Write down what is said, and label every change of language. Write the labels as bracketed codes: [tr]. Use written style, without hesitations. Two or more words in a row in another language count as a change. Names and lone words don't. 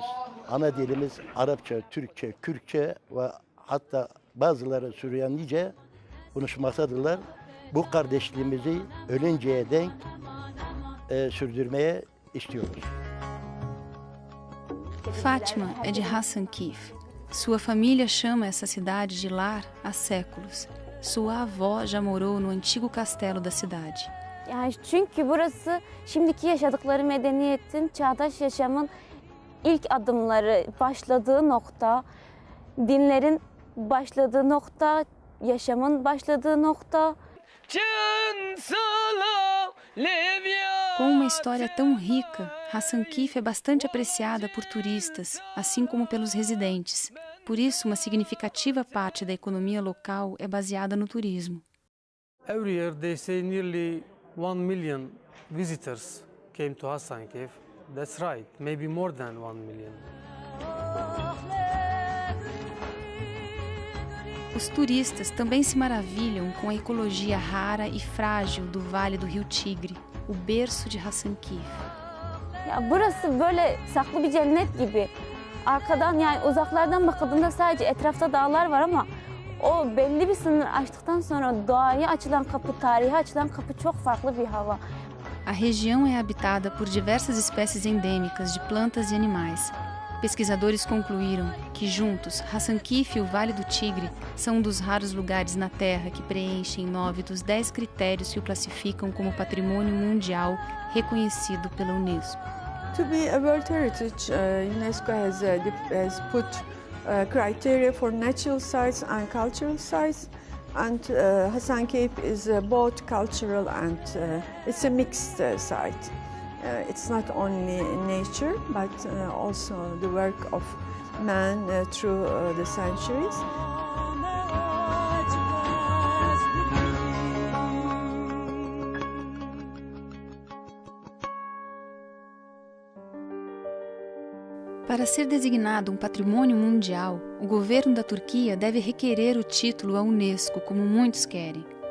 [tr] Ana dilimiz Arapça, Türkçe, Kürtçe ve hatta bazıları Süryanice konuşmaktadırlar. Bu kardeşliğimizi ölünceye denk sürdürmeye istiyoruz. [pt] Fátima é de Hasankeyf. Sua família chama essa cidade de lar há séculos. Sua avó já morou no antigo castelo da cidade. [tr] Yani çünkü burası şimdiki yaşadıkları medeniyetin, çağdaş yaşamın ilk adımları başladığı nokta, dinlerin başladığı nokta, yaşamın başladığı nokta. [pt] Com uma história tão rica, Hasankeyf é bastante apreciada por turistas, assim como pelos residentes. Por isso, uma significativa parte da economia local é baseada no turismo. [en] Every year they say nearly 1 million visitors came to Hasankeyf. That's right, maybe more than 1 million. [pt] Os turistas também se maravilham com a ecologia rara e frágil do Vale do Rio Tigre, o berço de Hasankeyf. [tr] Ya burası böyle saklı bir cennet gibi. Arkadan yani uzaklardan bakıldığında sadece etrafta dağlar var ama o belli bir sınır aştıktan sonra doğaya açılan kapı, tarihe açılan kapı çok farklı bir hava. [pt] A região é habitada por diversas espécies endêmicas de plantas e animais. Pesquisadores concluíram que juntos, Hasankeyf e o Vale do Tigre são um dos raros lugares na Terra que preenchem 9 dos 10 critérios que o classificam como patrimônio mundial reconhecido pela Unesco. [en] To be a World Heritage, UNESCO has put criteria for natural sites and cultural sites, and Hasankeyf is both cultural and it's a mixed site. It's not only nature, but also the work of man through the centuries. [pt] Para ser designado um patrimônio mundial, o governo da Turquia deve requerer o título à Unesco, como muitos querem.